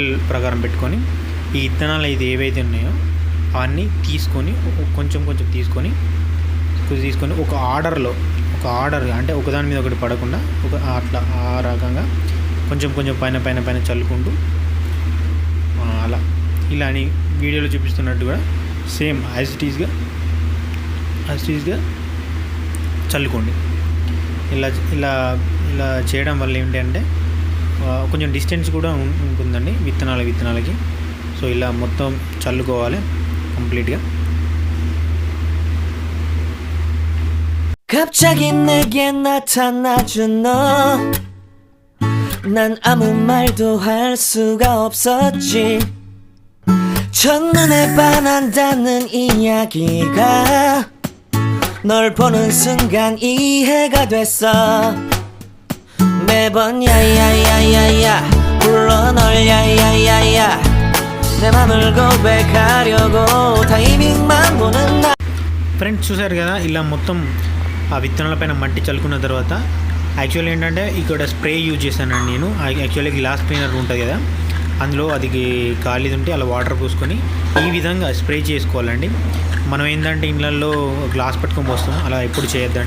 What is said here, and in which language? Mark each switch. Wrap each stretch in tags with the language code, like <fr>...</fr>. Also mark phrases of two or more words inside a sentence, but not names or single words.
<te>ప్రకారం పెట్టుకొని ఈ విత్తనాలు అయితే ఏవైతే ఉన్నాయో అవన్నీ తీసుకొని కొంచెం తీసుకొని ఒక ఆర్డర్ అంటే ఒకదాని మీద ఒకటి పడకుండా అట్లా ఆ రకంగా కొంచెం పైన చల్లుకుంటూ ఇలా అని వీడియోలో చూపిస్తున్నట్టుగా</te> <en>same as it is గా</en> <te>చల్లుకోండి. ఇలా చేయడం వల్ల ఏంటంటే కొంచెం డిస్టెన్స్ కూడా ఉంటుందండి విత్తనాలకి. సో ఇలా మొత్తం చల్లుకోవాలి కంప్లీట్గా.</te> <ko>갑자기 내게 나타나준 너, 난 아무 말도 할 수가 없었지. 첫눈에 반한다는 이야기가 널 보는 순간 이해가 됐어. 매번 야야야야야 불러 널 야야야야 내 맘을 고백하려고 타이밍만 보는 나.</ko> <te>ఫ్రెండ్స్ చూసారు కదా, ఇలా మొత్తం ఆ విత్తనాల పైన మట్టి చల్లుకున్న తర్వాత యాక్చువల్లీ ఏంటంటే ఇక్కడ</te> <en>spray use</en> <te>చేశానండి నేను. యాక్చువల్లీ</te> <en>glass cleaner</en> <te>ఉంటుంది కదా, అందులో అది ఖాళీ ఉంటే అలా వాటర్ పోసుకొని ఈ విధంగా స్ప్రే చేసుకోవాలండి. మనం ఏంటంటే ఇళ్ళల్లో గ్లాస్ పట్టుకొని పోస్తాం, అలా ఎప్పుడు చేయొద్దండి.</te>